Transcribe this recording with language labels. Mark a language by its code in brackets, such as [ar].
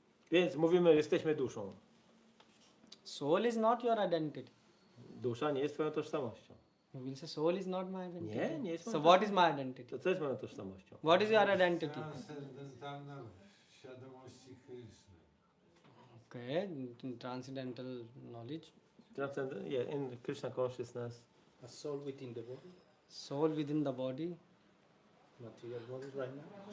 [pl] Więc mówimy, jesteśmy duszą. [en] Soul is not your identity. [pl] Dusza nie jest twoją tożsamością. [en] You will say soul is not my identity. [pl] Nie jest [en] So [pl] moją [en] what is my identity? [pl] To co jest moją tożsamością? [en] What is your identity? [pl] Transcendentalna świadomości Kryszny. [en] Okay, transcendental knowledge. Yeah, in Krishna consciousness. A soul within the body. Soul within the body. Material body right now.